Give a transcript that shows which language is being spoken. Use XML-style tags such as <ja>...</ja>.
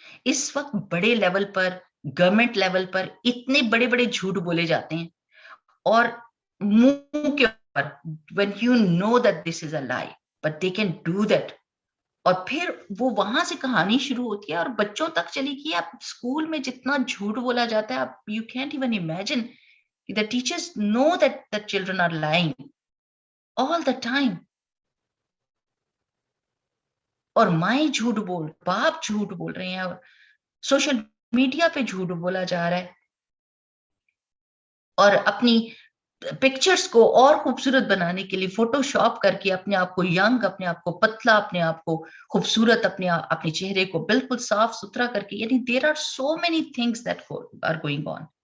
<ur>اس وقت بڑے لیول پر, government level پر اتنے بڑے بڑے جھوٹ بولے جاتے ہیں اور منہ کے اوپر</ur> <en>when you know that this is a lie but they can do that.</en> <ur>اور پھر وہ وہاں سے کہانی شروع ہوتی ہے اور بچوں تک چلی گئی. آپ اسکول میں جتنا جھوٹ بولا جاتا ہے, آپ</ur> <en>you can't even imagine. The teachers know that the children are lying all the time.</en> <ur>اور مائیں جھوٹ باپ جھوٹ بول رہے ہیں, اور سوشل میڈیا پہ جھوٹ بولا جا رہا ہے, اور اپنی پکچرز کو اور خوبصورت بنانے کے لیے فوٹو شاپ کر کے اپنے آپ کو ینگ, اپنے آپ کو پتلا, اپنے آپ کو خوبصورت, اپنے چہرے کو بالکل صاف ستھرا کر کے, یعنی</ur> <en>There are so many things that are going on.</en>